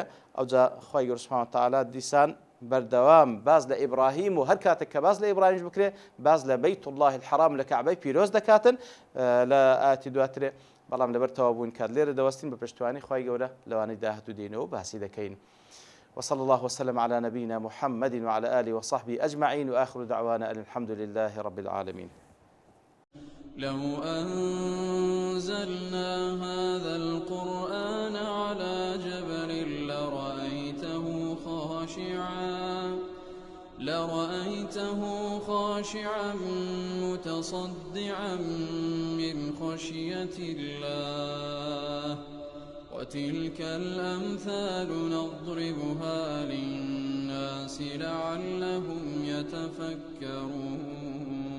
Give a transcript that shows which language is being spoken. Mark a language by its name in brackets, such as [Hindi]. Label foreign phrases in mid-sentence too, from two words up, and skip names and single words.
[Central Kurdish] ئەوجا خوای گەورە [Arabic] سوبحانەهو وتەعالە [Central Kurdish] دیسان بەردەوام باز لە ئیبراهیم و هەر کاتێک کە باز لە ئیبراهیمش بکرێ باز لە بەیت الله الحرام لە کەعبەی پیرۆز دەکاتن لە ئاەتی دواترێ بەڵام لەبەر تەوا بوون کات لێرە دەوەستین بە پشتوانی خوای گەورە لەوانەی داهاتوو دێنەوە باسی دەکەین. [Arabic] وصلى الله وسلم على نبينا محمد وعلى آله وصحبه أجمعين وآخر دعوانا أن الحمد لله رب العالمين. لو أنزلنا هذا القرآن على جبل لرأيته خاشعا متصدعا من خشية الله وتلك الأمثال نضربها للناس لعلهم يتفكرون